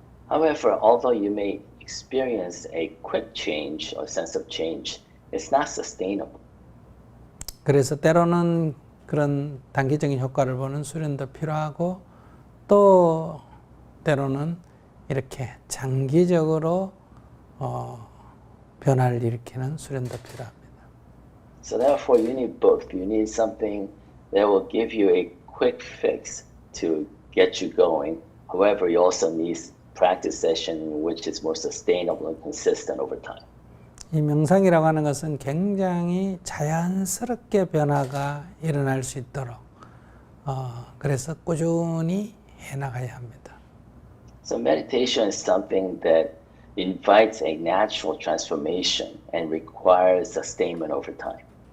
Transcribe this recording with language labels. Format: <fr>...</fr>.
<en>However, although you may experience a quick change or sense of change, it's not sustainable.</en> <ko>그래서 때로는 그런 단기적인 효과를 보는 수련도 필요하고 또 때로는 이렇게 장기적으로 변화를 일으키는 수련도 필요합니다.</ko> <en>So therefore, you need both. You need something that will give you a quick fix to get you going. However, you also need practice session which is more sustainable and consistent over time.</en> <ko>이 명상이라고 하는 것은 굉장히 자연스럽게 변화가 일어날 수 있도록 그래서 꾸준히 해나가야 합니다.</ko> <en>So meditation is something that invites a natural transformation and requires sustainment over time.</en>